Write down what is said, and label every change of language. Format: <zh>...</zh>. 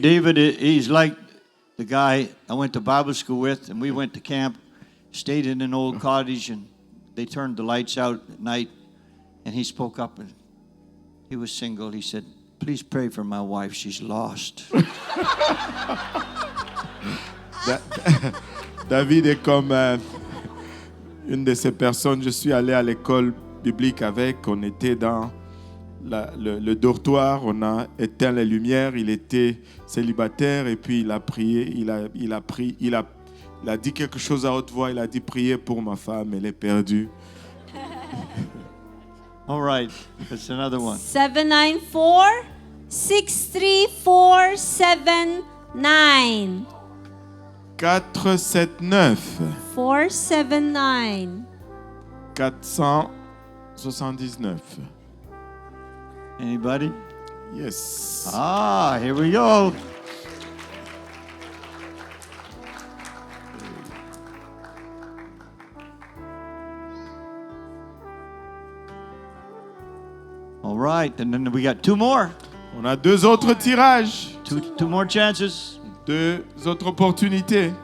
<en>David, he's like the guy I went to Bible school with, and we went to camp, stayed in an old cottage, and they turned the lights out at night, and he spoke up, and he was single. He said, "Please pray for my wife. She's lost."</en> <fr>David est comme une de ces personnes. Je suis allé à l'école biblique avec. On était dans le dortoir. On a éteint les lumières. Il était célibataire et puis il a prié. Il a dit quelque chose à haute voix. Il a dit: priez pour ma femme. Elle est perdue.</fr> <en>All right, that's another one. 794 63479. 479 479. 479. Anybody? Yes. Ah, here we go. All right, and then we got two more.</en> <fr>On a deux autres tirages.</fr> <en>Two more chances.</en> <fr>Deux autres opportunités.</fr>